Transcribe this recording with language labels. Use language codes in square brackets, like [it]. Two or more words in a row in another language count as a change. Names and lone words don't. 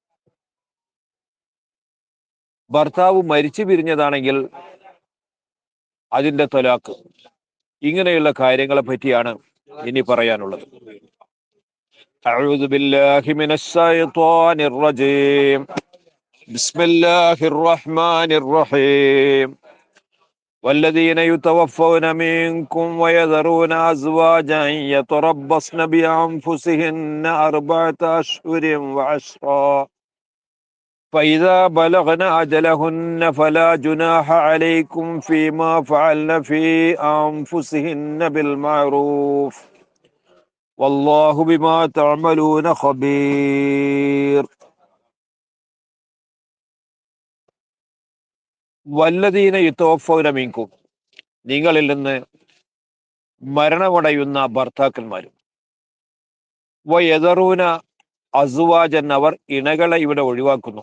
[ml] ഭർത്താവ് മരിച്ചു പിരിഞ്ഞതാണെങ്കിൽ അതിന്റെ ത്വലാഖ്. ഇങ്ങനെയുള്ള കാര്യങ്ങളെ പറ്റിയാണ് ഇനി പറയാനുള്ളത്. [ar] أعوذ بالله من الشيطان الرجيم. بسم الله الرحمن الرحيم. والذين يتوفون منكم ويذرون أزواجا يتربصن بأنفسهن 4 أشهر وعشرا فإذا بلغن أجلهن فلا جناح عليكم فيما فعلن في أنفسهن بالمعروف والله بما تعملون خبير. والذين يتوفون منكم, [ml] നിങ്ങളിൽ നിന്ന് മരണമടയുന്ന ഭർത്താക്കന്മാരും, [ar] ويذرون أزواجا, [ml] അവർ ഇണകളെ ഇവിടെ ഒഴിവാക്കുന്നു.